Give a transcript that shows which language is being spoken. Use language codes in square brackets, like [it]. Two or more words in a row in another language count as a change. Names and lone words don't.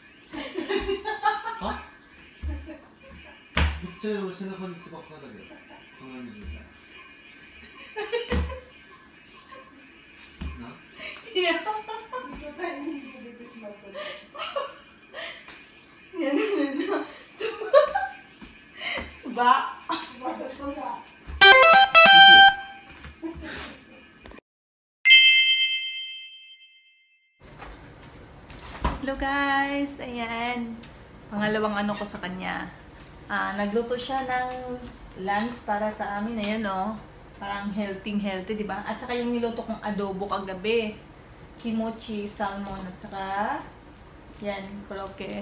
[ja] あめっちゃ俺背中につばっかだけど鏡見てないや、そのタイミングで出てしまったね。いや、ねえ、つばとか。 [en] Hello guys! [ja] Ayan. [tl] Pangalawang ano ko sa kanya. Nagluto siya ng lunch para sa amin. Ayan o. Parang healthy, diba? At saka yung niluto kong adobo kagabi. Kimochi, salmon, at saka yan, koroke.